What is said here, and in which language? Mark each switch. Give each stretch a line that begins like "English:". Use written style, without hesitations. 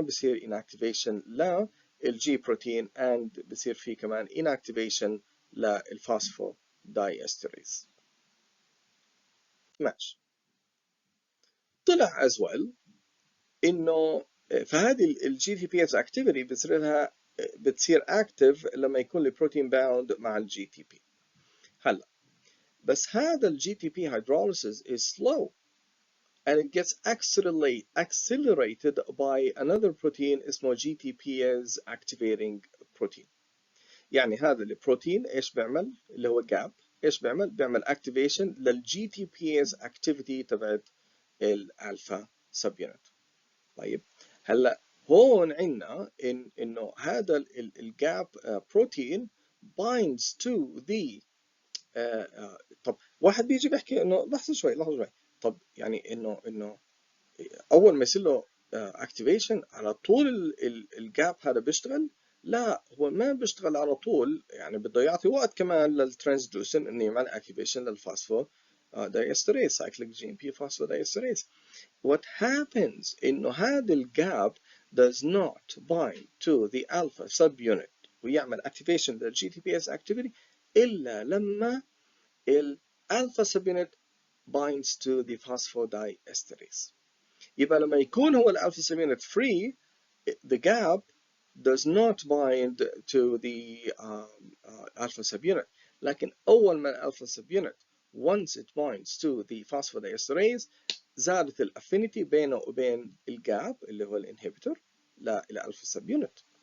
Arabic: بصير inactivation للجي بروتين and بصير في كمان inactivation للفوسفودايسترase. ماشي. طلع
English: as well
Arabic: إنه فهذه الجي تي بي اس activity بتصير active لما يكون البروتين bound مع الجي تي بي. هلا بس هذا الجي تي بي
English: hydrolysis is slow and it gets accelerated by another protein اسمه GTPase activating protein.
Arabic: يعني هذا البروتين ايش بيعمل اللي هو جاب، ايش بيعمل activation للجي تي بيز activity تبعت الالفا سبيونت. طيب هلا هون عندنا انه هذا الجاب بروتين
English: binds to the
Arabic: طب واحد بيجي بيحكي انه لحظه شوي طب يعني انه اول ما يصير له اكتيفيشن على طول الجاب هذا بيشتغل؟ لا، هو ما بيشتغل على طول، يعني بده يعطي وقت كمان للترانسدوسن انه يعمل اكتيفيشن للفاسفو دايستريز سايكليك جي ام بي فاسفو دايستريز.
English: What happens
Arabic: انه هذا الجاب
English: does not bind to the alpha subunit ويعمل activation لل GTPase activity
Arabic: الا لما الالفا
English: subunit binds to the phosphodiesterase.
Arabic: يبقى لما يكون هو الالفا
English: subunit free, the gap does not bind to the alpha subunit.
Arabic: لكن أول ما الالفا subunit
English: once it binds to the phosphodiesterase
Arabic: زادت الافينيتي بينه وبين الجاب اللي هو الانهبيتور للالفا subunit.